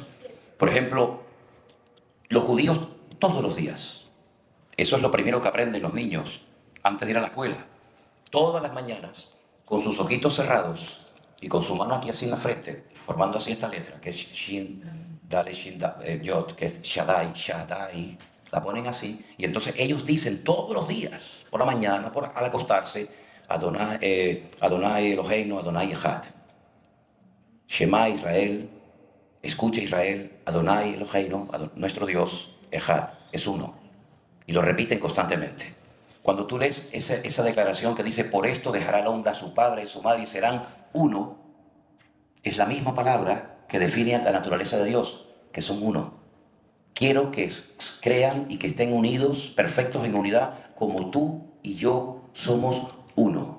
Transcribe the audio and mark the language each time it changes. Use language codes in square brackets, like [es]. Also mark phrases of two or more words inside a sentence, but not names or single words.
[es] Por ejemplo, los judíos todos los días, eso es lo primero que aprenden los niños antes de ir a la escuela, todas las mañanas, con sus ojitos cerrados y con su mano aquí así en la frente, formando así esta letra, que es Shin, Dale, Shin, Yod, que es Shaddai, Shaddai. La ponen así, y entonces ellos dicen todos los días, por la mañana, al acostarse, [he] אדוני אלוהינו, אדוני אחד. שמע ישראל, [es] escucha Israel, [he] אדוני אלוהינו, [es] nuestro Dios, Echad, es uno. Y lo repiten constantemente. Cuando tú lees esa declaración que dice, por esto dejará el hombre a su padre y su madre y serán uno, es la misma palabra que define la naturaleza de Dios, que son uno. Quiero que crean y que estén unidos, perfectos en unidad, como tú y yo somos uno.